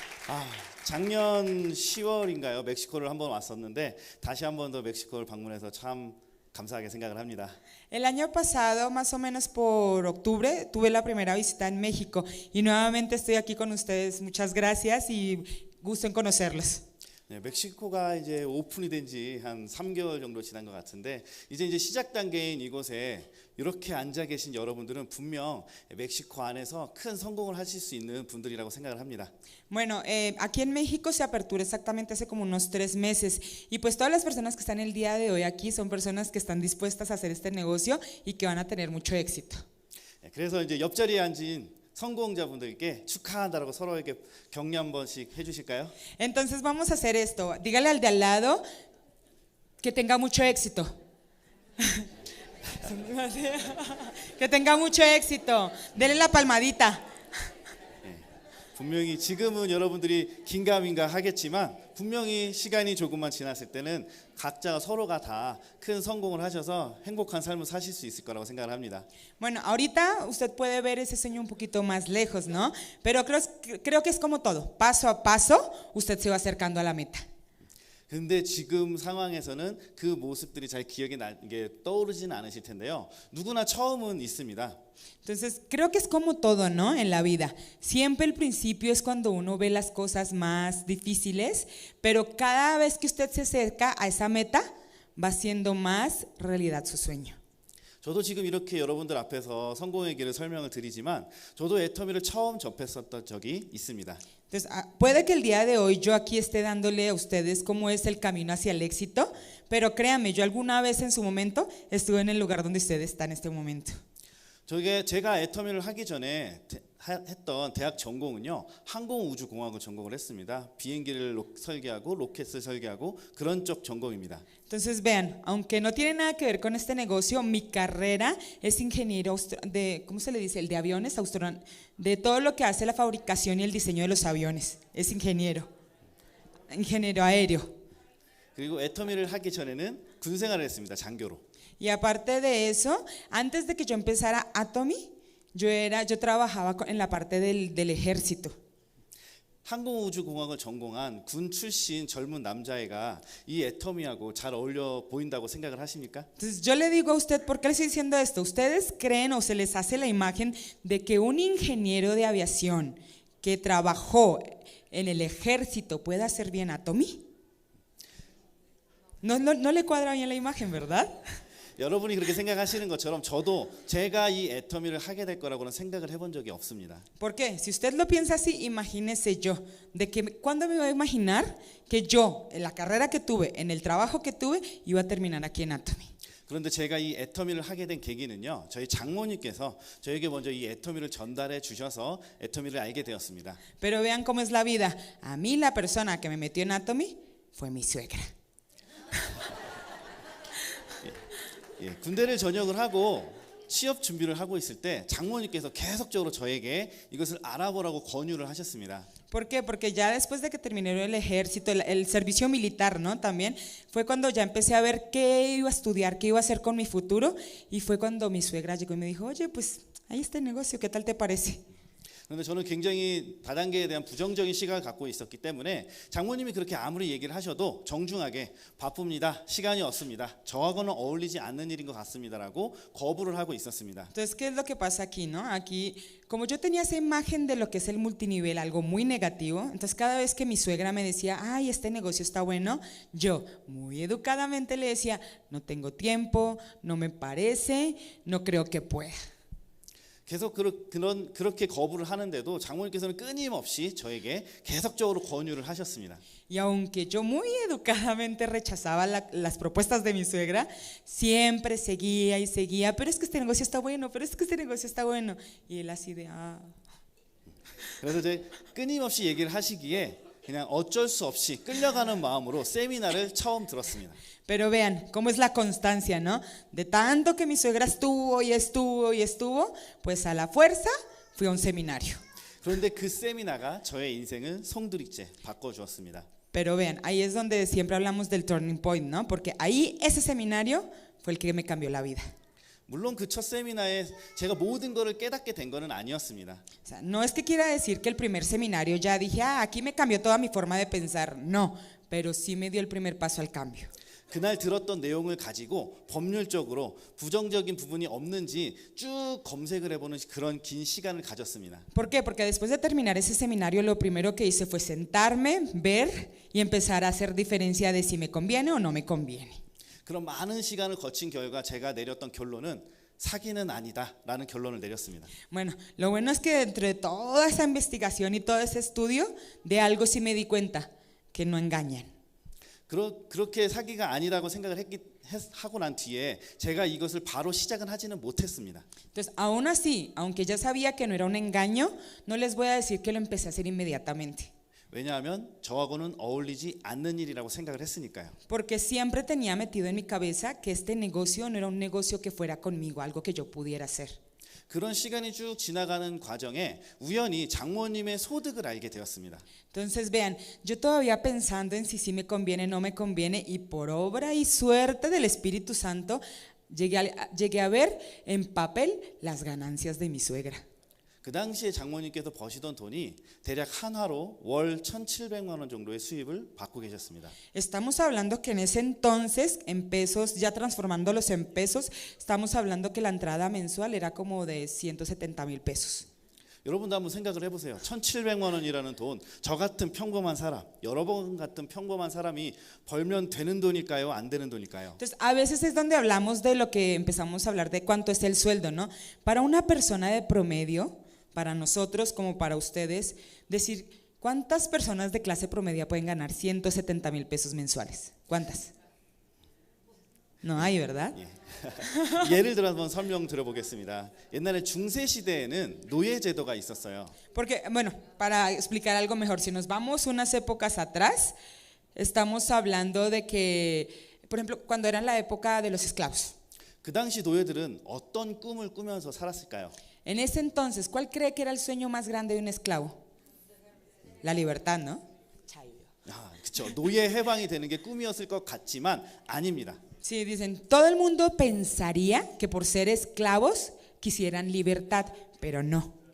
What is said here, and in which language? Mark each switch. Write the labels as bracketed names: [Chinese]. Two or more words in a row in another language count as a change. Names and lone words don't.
[Korean] 작년 10월인가요? 멕시코를 한번 왔었는데 다시 한 번 더 멕시코를 방문해서 참 감사하게 생각을 합니다. [Spanish] El año pasado, más o menos por octubre, tuve la primera visita en México y nuevamente estoy aquí con ustedes. Muchas gracias y gusto en conocerlos. [Korean] 네, 멕시코가 이제 오픈이 된 지 한 3개월 정도 지난 것 같은데 이제 시작 단계인 이곳에 이렇게 앉아 계신 여러분들은 분명 멕시코 안에서 큰 성공을 하실 수 있는 분들이라고 생각을 합니다. [Spanish] Bueno, aquí en México se aperturó exactamente hace como unos 3 meses y pues todas las personas que están el día de hoy aquí son personas que están dispuestas a hacer este negocio y que van a tener mucho éxito. [Korean] 네, 그래서 이제 옆자리에 앉은 성공자분들께 축하한다라고 서로에게 격려 한 번씩 해주실까요? [Spanish] Entonces vamos a hacer esto. Dígale al de al lado que tenga mucho éxito. Que tenga mucho éxito. Dele la palmadita. [Korean] 분명히 지금은 여러분들이 긴가민가 하겠지만 분명히 시간이 조금만 지났을 때는 각자 서로가 다 큰 성공을 하셔서 행복한 삶을 사실 수 있을 거라고 생각을 합니다. [Spanish] Bueno, ahorita usted puede ver ese sueño un poquito más lejos, ¿no? Pero creo que es como todo. Paso a paso, usted se va acercando a la meta. [Korean] 근데 지금 상황에서는 그 모습들이 잘 기억에 떠오르지는 않으실 텐데요. 누구나 처음은 있습니다. [Spanish] Entonces, creo que es como todo, ¿no? En la vida. Siempre el principio es cuando uno ve las cosas más difíciles, pero cada vez que usted se acerca a esa meta, va haciendo más realidad su sueño. [Korean] 저도 지금 이렇게 여러분들 앞에서 성공의 길을 설명을 드리지만 저도 애터미를 처음 접했었던 적이 있습니다. [Spanish] Entonces, puede que el día de hoy yo aquí esté dándole a ustedes cómo es el camino hacia el éxito, pero créanme, yo alguna vez en su momento estuve en el lugar donde usted está en este momento. [Korean] 제가 애터미를 하기 전에 했던 대학 전공은요 항공우주공학을 전공을 했습니다. 비행기를 설계하고 로켓을 설계하고 그런 쪽 전공입니다. [Spanish] Entonces vean, aunque no tiene nada que ver con este negocio, mi carrera es ingeniero de, ¿cómo se le dice? El de aviones, de todo lo que hace la fabricación y el diseño de los aviones. Es ingeniero aéreo. [Korean] 그리고 애터미를 하기 전에는 군 생활을 했습니다. 장교로. [Spanish] Y aparte de eso, antes de que yo empezara Atomy, yo trabajaba en la parte del ejército. [Korean] 항공우주공학을 전공한 군 출신 젊은 남자애가 이 애터미하고 잘 어울려 보인다고 생각을 하십니까? [Spanish] Entonces yo le digo a usted, ¿por qué le estoy diciendo esto? ¿Ustedes creen o se les hace la imagen de que un ingeniero de aviación que trabajó en el ejército pueda hacer bien Atomy? No le cuadra bien la imagen, ¿verdad? [Korean] 여러분이 그렇게 생각하시는 것처럼 저도 제가 이 애터미를 하게 될 거라고는 생각을 해본 적이 없습니다. [Spanish] ¿Por qué? Si usted lo piensa así, imagínese yo, de que ¿cuándo me iba a imaginar que yo, en la carrera que tuve, en el trabajo que tuve, iba a terminar aquí en Atomy? [Korean] 그런데 제가 이 애터미를 하게 된 계기는요. 저희 장모님께서 저에게 먼저 이 애터미를 전달해 주셔서 애터미를 알게 되었습니다. [Spanish] Pero vean cómo es la vida. A mí la persona que me metió en Atomy fue mi suegra. [Korean] 군대를 전역을 하고 취업 준비를 하고 있을 때 장모님께서 계속적으로 저에게 이것을 알아보라고 권유를 하셨습니다. [Spanish] ¿Por qué? Porque ya después de que terminé el ejército, el servicio militar, ¿no? También fue cuando ya empecé a ver qué iba a estudiar, qué iba a hacer con mi futuro, y fue cuando mi suegra llegó y me dijo, oye, pues ahí está el negocio, ¿qué tal te parece? [Korean] 그런데 저는 굉장히 다단계에 대한 부정적인 시각을 갖고 있었기 때문에 장모님이 그렇게 아무리 얘기를 하셔도 정중하게 바쁩니다. 시간이 없습니다. 저하고는 어울리지 않는 일인 것 같습니다라고 거부를 하고 있었습니다. [Spanish] Entonces, ¿qué es lo que pasa aquí, no? Aquí, como yo tenía esa imagen de lo que es el multinivel, algo muy negativo, entonces cada vez que mi suegra me decía, ay, este negocio está bueno, yo muy educadamente le decía, no tengo tiempo, no me parece, no creo que pueda. [Korean] 계속 그렇게 거부를 하는데도 장모님께서는 끊임없이 저에게 계속적으로 권유를 하셨습니다. [Spanish] Y aunque yo muy educadamente rechazaba las propuestas de mi suegra, siempre seguía y seguía, pero es que este negocio está bueno, pero es que este negocio está bueno. Y él así de, [Korean] 그래서 이제 끊임없이 얘기를 하시기에 그냥 어쩔 수 없이 끌려가는 마음으로 세미나를 처음 들었습니다. [Spanish] Pero vean cómo es la constancia, ¿no? De tanto que mi suegra estuvo y estuvo y estuvo, pues a la fuerza fui a un seminario. [Korean] 그런데 그 세미나가 저의 인생을 송두리째 바꿔주었습니다. [Spanish] Pero vean, ahí es donde siempre hablamos del [English] turning point, [Spanish] ¿no? Porque ahí ese seminario fue el que me cambió la vida. [Korean] 물론 그 첫 세미나에 제가 모든 거를 깨닫게 된 거는 아니었습니다. [Spanish] O sea, no es que quiera decir que el primer seminario ya dije, aquí me cambió toda mi forma de pensar. No, pero sí me dio el primer paso al cambio. [Korean] 그날 들었던 내용을 가지고 법률적으로 부정적인 부분이 없는지 쭉 검색을 해보는 그런 긴 시간을 가졌습니다. [Spanish] ¿Por qué? Porque después de terminar ese seminario lo primero que hice fue sentarme, ver y empezar a hacer diferencia de si me conviene o no me conviene. [Korean] 그런 많은 시간을 거친 결과 제가 내렸던 결론은 사기는 아니다라는 결론을 내렸습니다. [Spanish] Bueno, lo bueno es que dentro de toda esa investigación y todo ese estudio, de algo sí me di cuenta, que no engañan. [Korean] 그렇게 사기가 아니라고 생각을 하고 난 뒤에 제가 이것을 바로 시작은 하지는 못했습니다. [Spanish] Entonces, aún así, aunque ya sabía que no era un engaño, no les voy a decir que lo empecé a hacer inmediatamente. [Korean] 왜냐하면 저하고는 어울리지 않는 일이라고 생각을 했으니까요. [Spanish] Porque siempre tenía metido en mi cabeza que este negocio no era un negocio que fuera conmigo, algo que yo pudiera hacer. [Korean] 그런 시간이 쭉 지나가는 과정에 우연히 장모님의 소득을 알게 되었습니다. [Spanish] Entonces, vean, yo todavía pensando en si sí me conviene, no me conviene, y por obra y suerte del Espíritu Santo, llegué a ver en papel las ganancias de mi suegra. [Korean] 그 당시에 장모님께서 버시던 돈이 대략 한화로 월 1,700만 원 정도의 수입을 받고 계셨습니다. [Spanish] Estamos hablando que en ese entonces, en pesos, ya transformándolos en pesos, estamos hablando que la entrada mensual era como de 170,000 pesos. [Korean] 여러분도 한번 생각을 해보세요. 1,700만 원이라는 돈, 저 같은 평범한 사람, 여러분 같은 평범한 사람이 벌면 되는 돈일까요? 안 되는 돈일까요? [Spanish] Entonces, a veces es donde hablamos de lo que empezamos a hablar de cuánto es el sueldo, ¿no? Para una persona de promedio, para nosotros como para ustedes, decir, ¿cuántas personas de clase promedia pueden ganar 170,000 pesos mensuales? ¿Cuántas? No hay, ¿verdad? [Korean] 예를 들어 한번 설명 드려보겠습니다. 옛날에 중세 시대에는 노예 제도가 있었어요. [Spanish] Porque, bueno, para explicar algo mejor, si nos vamos unas épocas atrás, estamos hablando de que, por ejemplo, cuando era la época de los esclavos. [Korean] 그 당시 노예들은 어떤 꿈을 꾸면서 살았을까요? [Spanish] En ese entonces, ¿cuál cree que era el sueño más grande de un esclavo? La libertad, ¿no? [Korean] 그렇죠. 노예 해방이 되는 게 꿈이었을 것 같지만 아닙니다. [Spanish] Sí, dicen, todo el mundo pensaría que por ser esclavos quisieran libertad, pero no.